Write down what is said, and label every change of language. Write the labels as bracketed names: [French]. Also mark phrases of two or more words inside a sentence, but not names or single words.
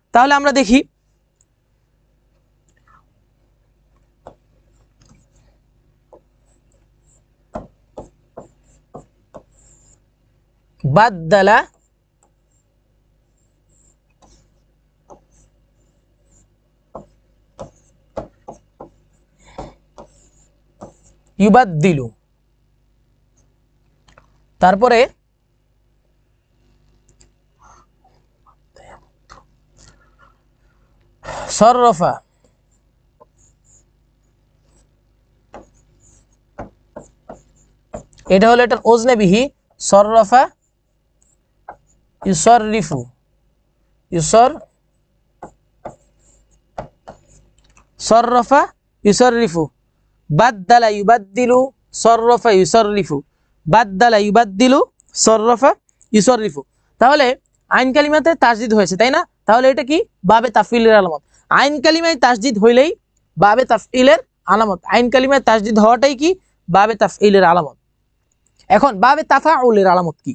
[Bangla] তাহলে আমরা দেখি [Arabic] بدل يبدل, [Bangla] তারপরে সররফা, এটা হলো এটার ওজনে বিহি, সররফা [Arabic] يصرف صرف يصرف بدل يبدل صرف يصرف بدل يبدل صرف يصرف. [Bangla] তাহলে [Arabic] عين الكلمة [Bangla] তাসদিদ হয়েছে, তাই না? তাহলে এটা কি? [Arabic] باب تفعيل [Bangla] আলামত। [Arabic] عين الكلمة [Bangla] তাসদিদ হইলেই [Arabic] باب تفعيل [Bangla] আলামত। [Arabic] عين الكلمة [Bangla] তাসদিদ হওয়াটাই কি? [Arabic] باب تفعيل [Bangla] আলামত। এখন [Arabic] باب تفاعل [Bangla] আলামত কি?